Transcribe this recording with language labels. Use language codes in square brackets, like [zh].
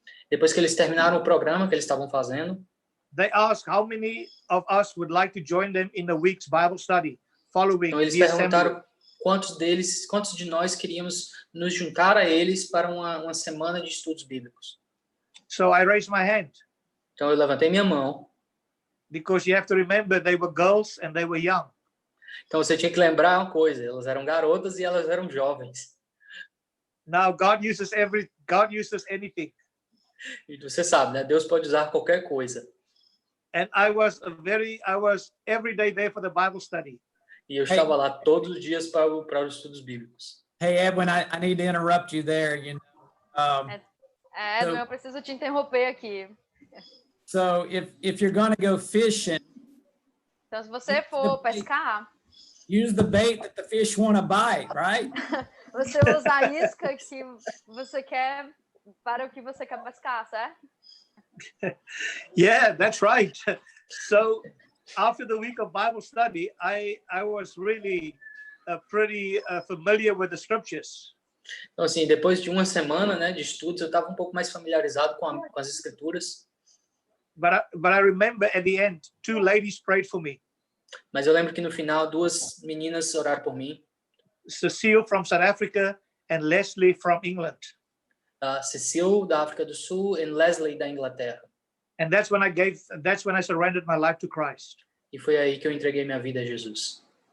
[pt] depois que eles terminaram o programa que eles estavam fazendo, [en] they asked how many of us would like to join them in a week's Bible study following. [pt] Então eles perguntaram quantos de nós queríamos nos juntar a eles para uma semana de estudos bíblicos. [en] So I raised my hand. [pt] Então eu levantei minha mão. [en] Because you have to remember they were girls and they were young. [pt] Então você tinha que lembrar uma coisa, elas eram garotas e elas eram jovens. [en] Now God uses anything. [pt] E você sabe, né? Deus pode usar qualquer coisa. [en] And I was every day there for the Bible study. [pt] E eu estava lá todos os dias para os estudos bíblicos. [en] Hey Edwin, I need to interrupt you there. [pt] Edwin, eu preciso te interromper aqui. [en] So if you're going to go fishing, [pt] Então, se você for pescar, [en] use the bait that the fish want to bite, right? [pt] você usa a isca que você quer para o que você quer pescar, certo? [en] Yeah, that's right. So after the week of Bible study, I was really pretty familiar with the scriptures. [pt] Então, assim, depois de uma semana, né, de estudos, eu estava um pouco mais familiarizado com as escrituras. [en] But I remember at the end, 2 ladies prayed for me. [pt] Mas eu lembro que no final, 2 meninas oraram por mim. [en] Cecile from South Africa and Leslie from England. [pt] Cecile, da África do Sul, e Leslie, da Inglaterra. [en] And that's when I surrendered my life to Christ. [pt] E foi aí que eu entreguei minha vida a Jesus.